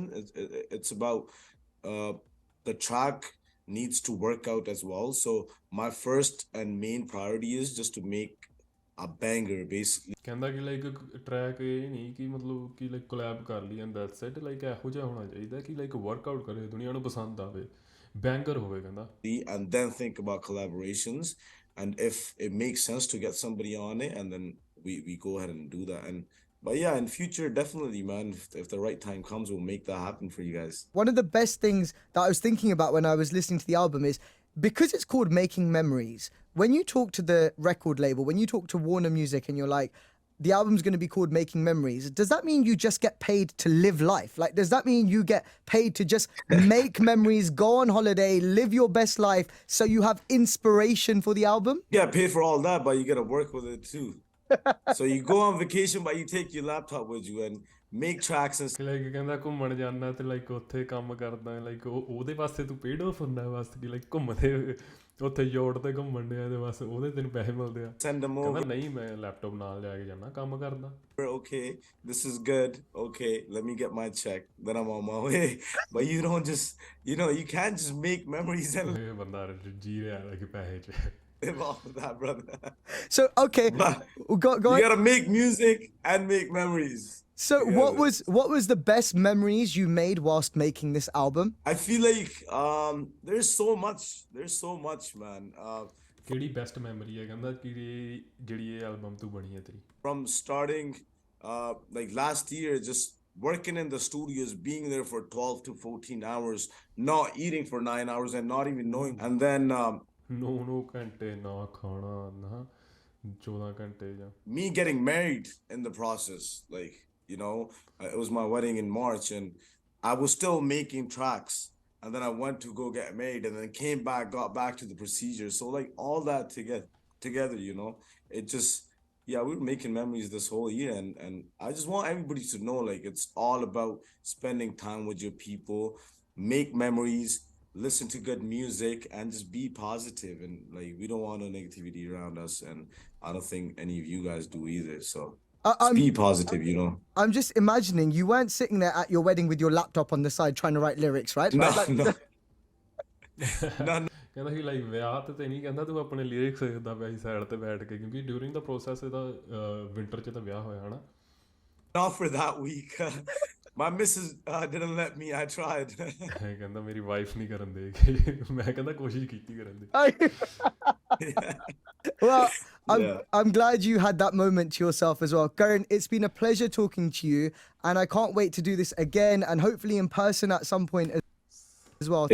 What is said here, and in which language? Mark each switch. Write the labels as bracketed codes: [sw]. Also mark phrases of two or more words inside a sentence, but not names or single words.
[en] It's about the track needs to work out as well. So my first and main priority is just to make a banger, basically. [pa] ਕਹਿੰਦਾ ਕਿ [en] like track [pa] ਇਹ ਨਹੀਂ ਕਿ ਮਤਲਬ ਕਿ [en] like collab [pa] ਕਰ ਲਈ [en] and that's it like [pa] ਇਹੋ ਜਿਹਾ ਹੋਣਾ ਚਾਹੀਦਾ ਕਿ [en] like workout [pa] ਕਰੇ ਦੁਨੀਆ ਨੂੰ ਪਸੰਦ ਆਵੇ ਬੈਂਗਰ ਹੋਵੇ ਕਹਿੰਦਾ [en] And then think about collaborations, and if it makes sense to get somebody on it, and then we go ahead and do that. But yeah, in future, definitely, man, if the right time comes, we'll make that happen for you guys. One of the best things that I was thinking about when I was listening to the album is because it's called Making Memories, when you talk to the record label, when you talk to Warner Music and you're like, the album's going to be called Making Memories, does that mean you just get paid to live life? Like, does that mean you get paid to just make memories, go on holiday, live your best life so you have inspiration for the album? Yeah, pay for all that, but you got to work with it too. So you go on vacation, but you take your laptop with you and make tracks and [pa] ਲਾਈਕ ਕਹਿੰਦਾ ਘੁੰਮਣ ਜਾਂਦਾ ਤੇ ਲਾਈਕ ਉੱਥੇ ਕੰਮ ਕਰਦਾ ਲਾਈਕ ਉਹਦੇ ਵਾਸਤੇ ਤੂੰ [en] paid off [pa] ਹੁੰਦਾ ਵਾਸਤੇ ਕਿ ਲਾਈਕ ਘੁੰਮਦੇ ਉੱਥੇ ਯੋਟ ਤੇ ਘੁੰਮਣ ਡਿਆ ਤੇ ਬਸ ਉਹਦੇ ਤੈਨੂੰ ਪੈਸੇ ਮਿਲਦੇ ਆ [en] send them ਕਹਿੰਦਾ over. [pa] ਨਹੀਂ ਮੈਂ ਲੈਪਟਾਪ ਨਾਲ ਲੈ ਕੇ ਜਾਣਾ ਕੰਮ ਕਰਦਾ [en] Okay, this is good. Okay, let me get my check. Then I'm on my way. But you don't just, you know, you can't just make memories and [pa] ਇਹ ਬੰਦਾ ਜੀ ਰਿਹਾ ਲਾਈਕ ਪੈਸੇ 'ਚ [en] live off of that, brother. So, okay, But go you on. gotta make music and make memories. So, together. what was the best memories you made whilst making this album? I feel like there's so much, man. [pa] ਕਿਹੜੀ [en] best memory [pa] ਹੈ ਕਹਿੰਦਾ ਕਿ ਜਿਹੜੀ ਇਹ ਐਲਬਮ ਤੋਂ ਬਣੀ ਹੈ ਤੇਰੀ [en] From starting like last year, just working in the studios, being there for 12 to 14 hours, not eating for 9 hours and not even knowing. And then [pa] 9 ਘੰਟੇ ਨਾ ਖਾਣਾ ਨਾ 14 ਘੰਟੇ ਜਾਂ [en] me getting married in the process, like, you know, it was my wedding in March, and I was still making tracks, and then I went to go get married, and then came back, got back to the procedure. So like all that together, you know, it just, yeah, we were making memories this whole year, and I just want everybody to know, like, it's all about spending time with your people, make memories, listen to good music, and just be positive. And like, we don't want no negativity around us, and I don't think any of you guys do either. So just be positive, you know. I'm just imagining you weren't sitting there at your wedding with your laptop on the side trying to write lyrics, right? No, Like- no. No, no. [pa] ਕਹਿੰਦਾ ਕਿ ਲਾਈਕ ਵਿਆਹ ਤੇ ਨਹੀਂ ਕਹਿੰਦਾ ਤੂੰ ਆਪਣੇ ਲਿਰਿਕਸ ਲਿਖਦਾ ਪਿਆ ਸੀ ਸਾਈਡ ਤੇ ਬੈਠ ਕੇ ਕਿਉਂਕਿ [en] during the process [pa] ਇਹਦਾ ਵਿੰਟਰ 'ਚ ਤਾਂ ਵਿਆਹ ਹੋਇਆ ਹਨਾ [en] Not for that week. My missus didn't let me. I tried. [pa] ਕਹਿੰਦਾ ਮੇਰੀ ਵਾਈਫ ਨਹੀਂ ਕਰਨ ਦੇਗੀ ਮੈਂ ਕਹਿੰਦਾ ਕੋਸ਼ਿਸ਼ ਕੀਤੀ ਕਰਨ ਦੀ [en] Well, Yeah. I'm glad you had that moment to yourself as well. Karan, it's been a pleasure talking to you, and I can't wait to do this again and hopefully in person at some point as well.